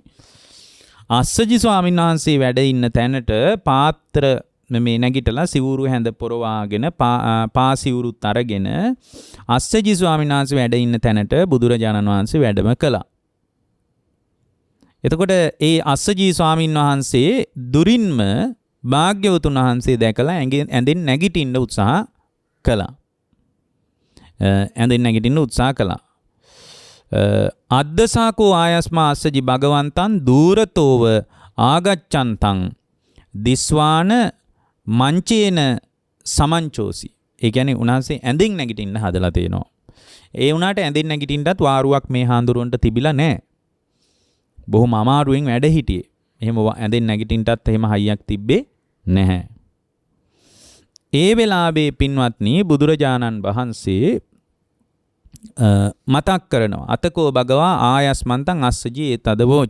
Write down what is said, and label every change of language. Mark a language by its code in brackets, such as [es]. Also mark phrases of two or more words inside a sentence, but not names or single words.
[si] අස්සජි ස්වාමින් වහන්සේ වැඩ ඉන්න තැනට පාත්‍ර මේ නැගිටලා සිවුරු හැඳ පොරවාගෙන පා සිවුරුත් අරගෙන අස්සජි ස්වාමීන් වහන්සේ වැඩ ඉන්න තැනට බුදුරජාණන් වහන්සේ වැඩම කළා. එතකොට ඒ අස්සජී ස්වාමීන් වහන්සේ දුරින්ම භාග්‍යවතුන් වහන්සේ දැකලා ඇඳෙන් නැගිටින්න උත්සාහ කළා. ඇඳෙන් නැගිටින්න උත්සාහ කළා. [pi] අද්දසාකෝ ආයස්මා අස්සජි භගවන්තං දූරතෝව ආගච්ඡන්තං දිස්වාන මංචේන සමංචෝසි. [si] ඒ කියන්නේ උන්වහන්සේ ඇඳෙන් නැගිටින්න හදලා තියෙනවා. ඒ වුණාට ඇඳෙන් නැගිටින්නත් වාරුවක් මේ හාඳුරුවන්ට තිබිලා නැහැ. බොහොම අමාරුවෙන් වැඩ හිටියේ. එහෙම ඇඳෙන් නැගිටින්නත් එහෙම හයියක් තිබ්බේ නැහැ. ඒ වෙලාවේ පින්වත්නි බුදුරජාණන් වහන්සේ මතක් කරනවා [pi] අතකෝ භගවා ආයස්මන්තං අස්සජී තදවෝච.